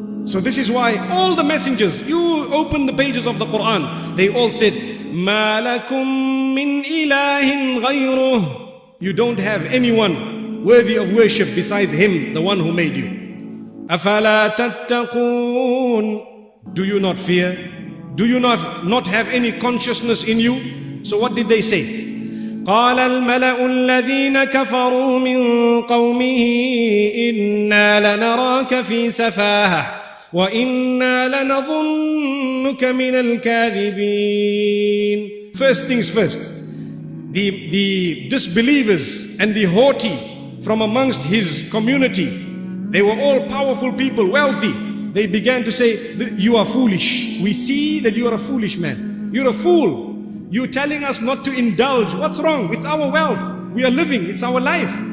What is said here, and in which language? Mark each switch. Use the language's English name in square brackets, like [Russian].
[English] So this is why all the messengers, you open the pages of the Quran, they all said, [Arabic] مَا لَكُم مِّنْ إِلَٰهٍ غَيْرُهُ. [English] You don't have anyone worthy of worship besides Him, the one who made you. [Arabic] أَفَلَا تَتَّقُونَ. [English] Do you not fear? Do you not have any consciousness in you? So what did they say? [Arabic] قال الملأ الذين كفروا من قومه إنا لنراك في سفاهة وإنا لنظنك من الكاذبين. [English] First things first, the disbelievers and the haughty from amongst his community, they were all powerful people, wealthy. They began to say, you are foolish. We see that you are a foolish man. You're a fool. You're telling us not to indulge. What's wrong? It's our wealth. We are living. It's our life.